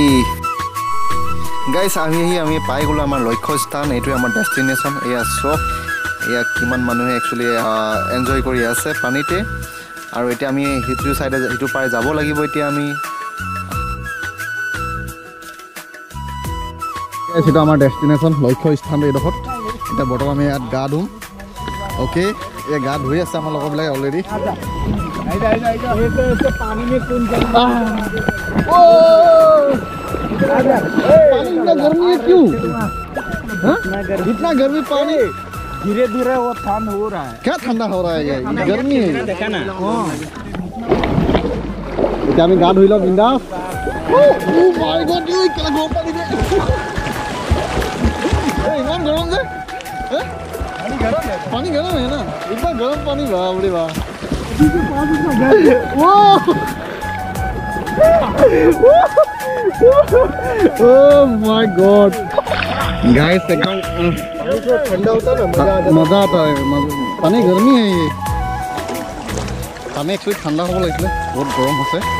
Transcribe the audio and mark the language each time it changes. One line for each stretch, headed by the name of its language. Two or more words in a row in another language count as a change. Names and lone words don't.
Assamese: গাইস আমি পাই গলো আমাৰ লক্ষ্য স্থান এইটো আমাৰ ডেষ্টিনেশন এয়া চক এয়া কিমান মানুহে একচুয়ালি এনজয় কৰি আছে পানীতে আৰু এতিয়া আমি হিটু সাইডে হিটু পাই যাব লাগিব এতিয়া আমি এটা আমাৰ ডেষ্টিনেশন লক্ষ্য স্থান এইডোখৰত এটা বৰ্তমান আমি ইয়াত গা ধুম ওকে এই গা ধুই আছে আমাৰ লগৰবিলাক অলৰেডি
Hindi: पानी में कौन पानी इतना गर्मी है क्यों इतना गर्मी पानी धीरे धीरे वो ठंड हो रहा है क्या ठंडा हो रहा है ये गर्मी है देखा ना
Assamese: এতিয়া আমি গা ধুই লওঁ বিন্দাস
English: oh my god
Assamese: এই কেলা গৰম পানী দে এই ইমান গৰম যে
Hindi: पानी गरम है ना इतना गरम पानी बाप रे बाप
English: Oh my God, guys,
Hindi: एकदम ठंडा होता है ना मजा आता है पानी गर्मी है ये पानी एक्चुअली ठंडा हो लगे बहुत गरम होते